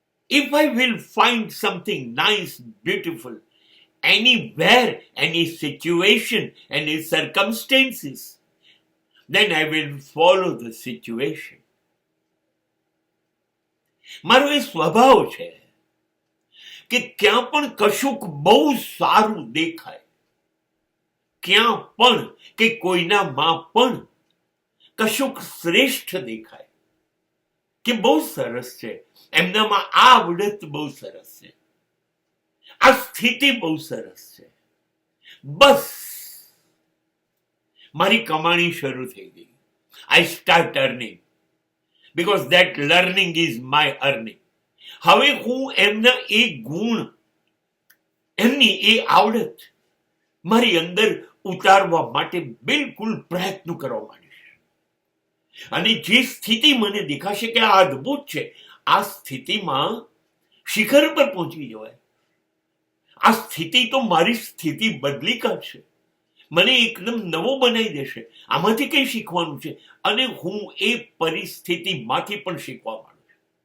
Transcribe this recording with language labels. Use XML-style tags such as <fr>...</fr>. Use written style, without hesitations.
<en>If I will find something nice, beautiful, anywhere, any situation, any circumstances, then I will follow the situation.</en> <gu>મારો એ સ્વભાવ છે કે ક્યાં પણ કશુંક બહુ સારું દેખાય, ક્યાં પણ કે કોઈનામાં પણ કશુંક શ્રેષ્ઠ દેખાય કે બહુ સરસ છે, એમનામાં આ આવડત બહુ સરસ છે, આ સ્થિતિ બહુ સરસ છે, બસ મારી કમાણી શરૂ થઈ ગઈ.</gu> <en>I start earning because that learning is my earning.</en> <gu>હવે હું એમના એ ગુણ, એમની એ આવડત મારી અંદર ઉતારવા માટે બિલકુલ પ્રયત્ન કરવા માંડીશ. અને જે સ્થિતિ મને દેખાશે કે આ અદ્ભુત છે, આ સ્થિતિમાં શિખર પર પહોંચી જવાય, આ સ્થિતિ તો મારી સ્થિતિ બદલી કાઢશે, મને એકદમ નવો બનાવી દેશે, આમાંથી કંઈ શીખવાનું છે અને હું એ પરિસ્થિતિમાંથી પણ શીખવા માંડું છું.</gu>